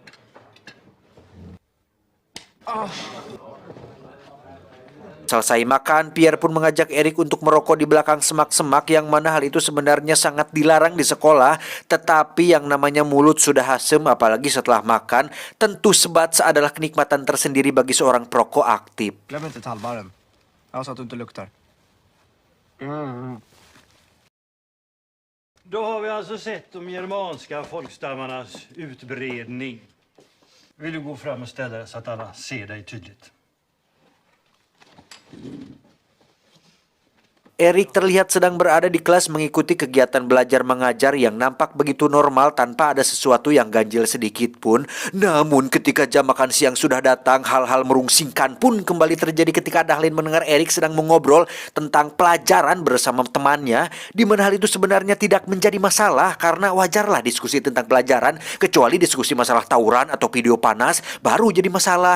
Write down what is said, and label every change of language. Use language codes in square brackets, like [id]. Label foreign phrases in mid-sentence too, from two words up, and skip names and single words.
[id] Selesai makan, Pierre pun mengajak Erik untuk merokok di belakang semak-semak, yang mana hal itu sebenarnya sangat dilarang di sekolah. Tetapi yang namanya mulut sudah asem, apalagi setelah makan, tentu sebat adalah kenikmatan tersendiri bagi seorang perokok aktif. [sv] Glöm inte tallbarren. Alltså att du inte luktar. Då har vi alltså sett de germanska folkstammarnas utbredning. Vill du gå fram och ställa dig så att alla ser dig tydligt? [id] Erik terlihat sedang berada di kelas mengikuti kegiatan belajar mengajar yang nampak begitu normal tanpa ada sesuatu yang ganjil sedikit pun. Namun ketika jam makan siang sudah datang, hal-hal merungsingkan pun kembali terjadi ketika Dahlen mendengar Erik sedang mengobrol tentang pelajaran bersama temannya, di mana hal itu sebenarnya tidak menjadi masalah karena wajarlah diskusi tentang pelajaran, kecuali diskusi masalah tawuran atau video panas baru jadi masalah.